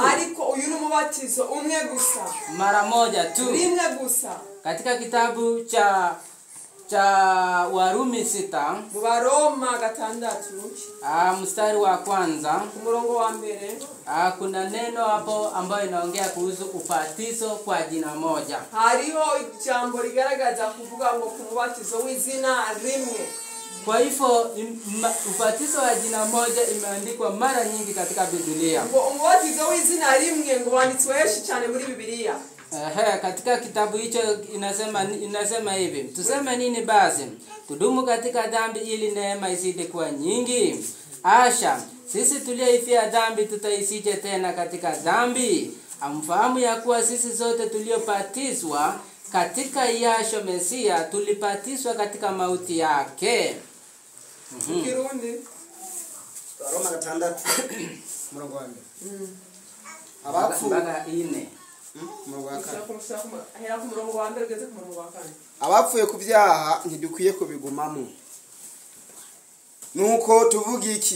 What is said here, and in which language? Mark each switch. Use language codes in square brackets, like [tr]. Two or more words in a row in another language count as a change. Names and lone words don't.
[rn] Ariko uyu ni umubatizo umwe gusa. [sw] Mara moja tu. [rn] Rimwe gusa. [sw] Katika kitabu cha Warumi 6, [rn] mu Baroma 6, [sw] mstari wa kwanza, [rn] ku murongo wa mbere, [sw] kuna neno hapo ambayo inaongea kuhusu ubatizo kwa jina moja. [rn] hariho ijambo rigaragaza kuvuga ngo ku mubatizo w'izina rimwe. [sw] Kwa hivyo ubatizo wa jina moja imeandikwa mara nyingi katika Biblia. [rn] Ngo umubatizo w'izina rimwe ngo wanditswe cyane muri Biblia. [sw] Katika kitabu hicho inasema hivi. Tuseme nini basi? Tudumu katika dhambi ili neema izidi kuwa nyingi? Asha, sisi tulioifia dhambi tutaisije tena katika dhambi? Amfahamu ya kuwa sisi zote tuliobatizwa katika Yasho Mesia tulibatizwa katika mauti yake. [rn] Kirundi Roma 6 murongo wa 4. Abapfuye mpaka 4. Abapfuye ku byaha ntidukwiye kubigumamo. Nuko tuvuga iki?